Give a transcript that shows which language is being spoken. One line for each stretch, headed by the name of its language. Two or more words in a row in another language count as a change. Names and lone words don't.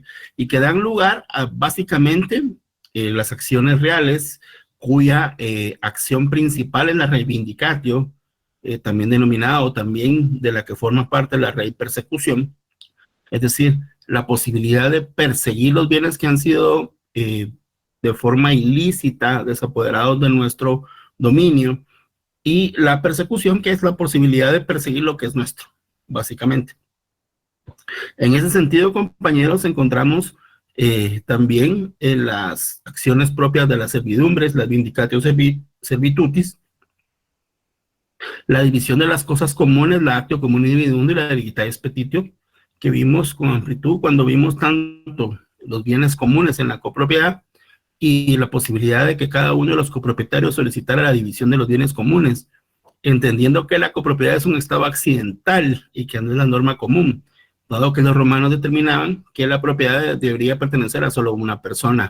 Spanish: y que dan lugar a básicamente las acciones reales, cuya acción principal es la reivindicatio, también denominado, también de la que forma parte la reipersecución, es decir, la posibilidad de perseguir los bienes que han sido de forma ilícita desapoderados de nuestro dominio, y la persecución, que es la posibilidad de perseguir lo que es nuestro, básicamente. En ese sentido, compañeros, encontramos también en las acciones propias de las servidumbres, las
Latin: vindicatio servitutis,
Spanish: la división de las cosas comunes, la
Latin: actio comune dividundo
Spanish: y la
Latin: digitatis petitio,
Spanish: que vimos con amplitud cuando vimos tanto los bienes comunes en la copropiedad y la posibilidad de que cada uno de los copropietarios solicitara la división de los bienes comunes, entendiendo que la copropiedad es un estado accidental y que no es la norma común, dado que los romanos determinaban que la propiedad debería pertenecer a solo una persona.